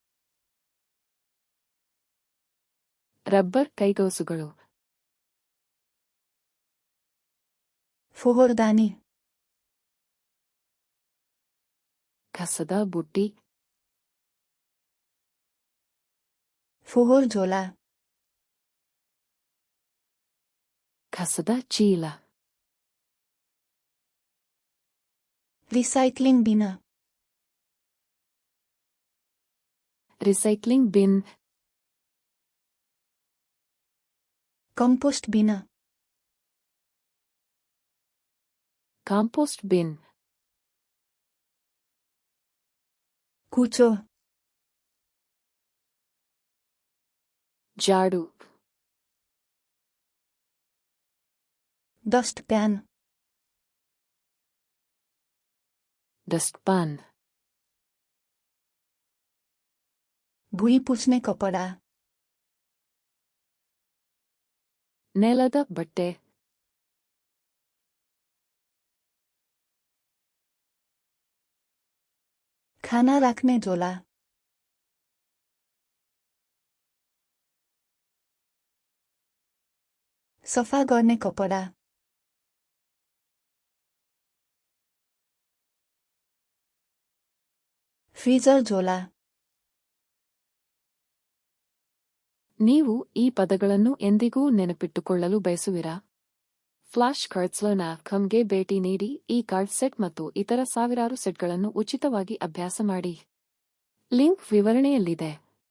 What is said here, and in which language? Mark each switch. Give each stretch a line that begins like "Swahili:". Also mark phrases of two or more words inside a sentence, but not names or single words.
Kannada: ರಬ್ಬರ್ ಕೈಗೌಸುಗಳು.
Nepali: फोहोरदानी.
Kannada: ಕಸದ ಬುಟ್ಟಿ.
Nepali: फोहोर झोला.
Kannada: ಕಸದ ಚೀಲ.
Nepali: रिसाइक्लिङ बिन.
Kannada: ರಿಸೈಕ್ಲಿಂಗ್ ಬಿನ್.
Nepali: कम्पोस्ट बिन.
Kannada: ಕಾಂಪೋಸ್ಟ್ ಬಿನ್.
Nepali: कुचो.
Kannada: ಜಾಡು.
Nepali: डस्ट प्यान डस्टपान. भुइँ पुछ्ने कपडा
Kannada: ನೆಲದ ಬಟ್ಟೆ.
Nepali: खाना राख्ने झोला सफा गर्ने कपडा फ्रिजर झोला
Kannada: ನೀವು ಈ ಪದಗಳನ್ನು ಎಂದಿಗೂ ನೆನಪಿಟ್ಟುಕೊಳ್ಳಲು ಬಯಸುವಿರಾ? ಫ್ಲಾಶ್ ಕಾರ್ಡ್ಸ್‌ನ.comಗೆ ಭೇಟಿ ನೀಡಿ ಈ ಕಾರ್ಡ್ ಸೆಟ್ ಮತ್ತು ಇತರ ಸಾವಿರಾರು ಸೆಟ್ಗಳನ್ನು ಉಚಿತವಾಗಿ ಅಭ್ಯಾಸ ಮಾಡಿ. ಲಿಂಕ್ ವಿವರಣೆಯಲ್ಲಿದೆ.